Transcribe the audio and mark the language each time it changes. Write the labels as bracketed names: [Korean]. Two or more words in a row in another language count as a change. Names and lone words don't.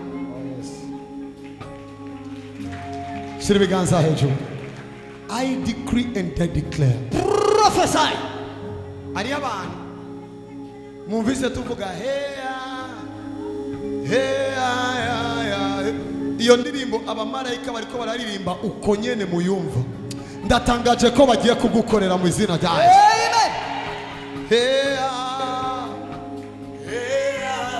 [Rundi] Shiriganza hejuru. [English] I decree and I declare. Prophesy. [Rundi] Ari abantu mumvise tuvuga Heya. Heya. Iyo ndirimbo abamarayika bariko bararirimba uko nyene muyumva. Ndatangaje ko bagiye kugukorera mu izina rya Yesu. Amen. Heya. Heya.